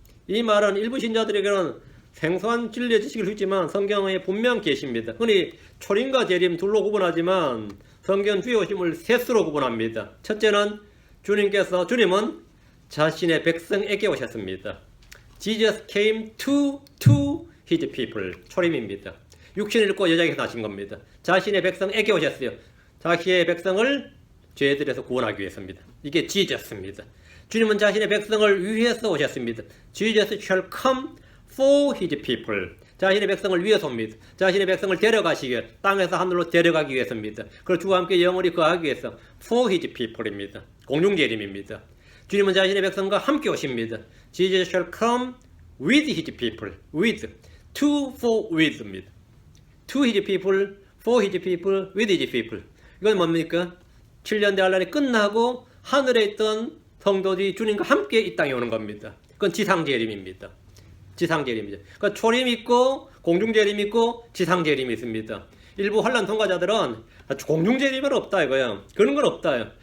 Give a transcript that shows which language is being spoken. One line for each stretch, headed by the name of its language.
Korean: 이 말은 일부 신자들에게는 생소한 진리의 지식일 수 있지만 성경에 분명 계십니다. 흔히 초림과 재림 둘로 구분하지만 성경 주의 오심을 셋으로 구분합니다. 첫째는 주님은 자신의 백성에게 오셨습니다.
English: Jesus came to his people.
Korean: 초림입니다. 육신을 입고 여자에게서 나신 겁니다. 자신의 백성에게 오셨어요. 자신의 백성을 죄들에서 구원하기 위해서입니다. 이게 지저스입니다. 주님은 자신의 백성을 위해서 오셨습니다.
English: Jesus shall come for his people.
Korean: 자신의 백성을 위해서 옵니다. 자신의 백성을 데려가시기 위해 땅에서 하늘로 데려가기 위해서입니다. 그리고 주와 함께 영원히 거하기 위해서
English: for his people
Korean: 입니다. 공중재림입니다. 주님은 자신의 백성과 함께 오십니다.
English: Jesus shall come with his people. with. to, for, with입니다. to his people, for his people, with his people.
Korean: 이건 뭡니까? 7년 대환란이 끝나고 하늘에 있던 성도들이 주님과 함께 이 땅에 오는 겁니다. 그건 지상재림입니다. 지상재림이죠. 그러니까 초림 있고 공중재림 있고 지상재림이 있습니다. 일부 환란 통과자들은 공중재림은 없다 이거야. 그런 건 없다요.